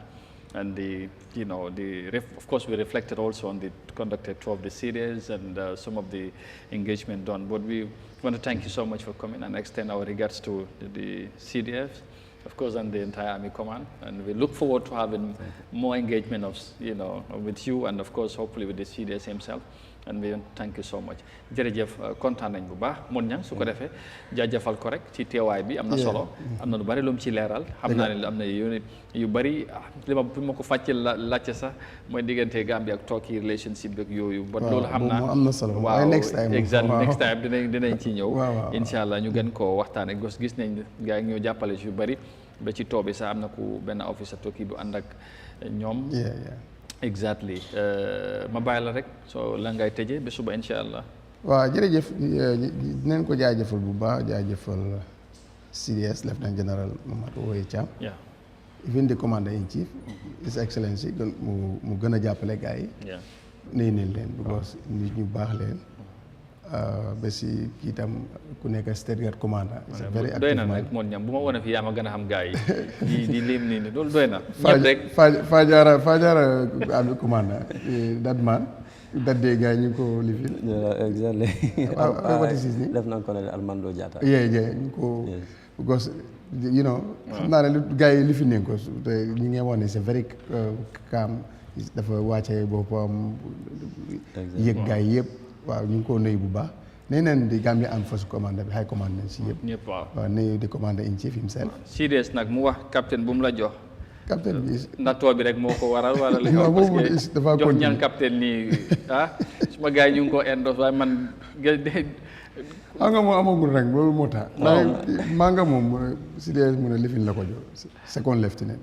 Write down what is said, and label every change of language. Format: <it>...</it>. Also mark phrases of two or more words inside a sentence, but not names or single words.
<en>And of course, we reflected also on the conducted tour of the series and some of the engagement done. But we want to thank you so much for coming and extend our regards to the CDF, of course, and the entire Army Command. And we look forward to having more engagement with you and, of course, hopefully with the CDS himself. And we thank you so much.</en> <wo>jërëjëf kontaan nañ bu baax mon ñang su ko defee jaajëfal ko rek ci teewaay bi am na solo am na lu bari lu mu ci leeral xam naa ne am na yu bari li ma ko fàcce laajte sax mooy diggante Gambie ak Turkey relationship bi ak yooyu ba loolu xam naa am na solo waaw</wo> <en>next time</en> <wo>dinañ ci ñëw</wo> <ar>incha allah</ar> <wo>ñu gën koo waxtaane gis nañ gars yi ñoo jàppale yu bari ba ci too bi sax am na ku benn officer Turkey bu ànd ak ñoom exactly ma bàyyi la rek soo la ngay tëjee ba suba</wo> <ar>incha allah.</ar> <wo>waaw jërëjëf dinañ ko jaajëfal bu baax jaajëfal CDS Lieutenant General Mamadou Oye Cham.</wo> <en>even the Commander in Chief, His Excellency</en> <wo>mu gën a jàppale gars yi. nuyu nañ leen because nit ñu baax leen. ba si kii tam ku nekk</wo> <en>State Guard Commander. very active</en> <wo>doy na nag moom ñam bu ma wane fii yaa ma gën a xam gars yi di lim nii loolu doy na. ñëpp rek</wo> <en>Fajara Army Commander that man that day</en> <wo>gars yi ñu ngi ko lifin.</wo> <en>exactly. what is his name? Lieutenant Colonel Armando Diatta.</en> <wo>ñu ko because xam naa ne lu gars yi lifin nañ ko te ñu ngi wax ne c'est</wo> <en>very calm</en> <wo>dafa wàccee boppam yëg gars yi yëpp. waaw ñu ngi ko nuyu bu baax nee nañ di Gambia Armed Forces commandant bi high commandant si yëpp. ñëpp waaw nuyu di</wo> <en>commander in chief himself.</en> <wo>CDS nag mu wax capitaine bu mu la jox. capitaine bi nattoo bi rek moo ko waral wala li nga</wo> <fr>parce que</fr> <wo>jox ñaan capitaine nii suma gars yi ñu ngi ko endos waaye man xam nga moom amagul rek loolu moo tax. maa nga moom CDS mu ne lifin la ko jox second lieutenant.</wo>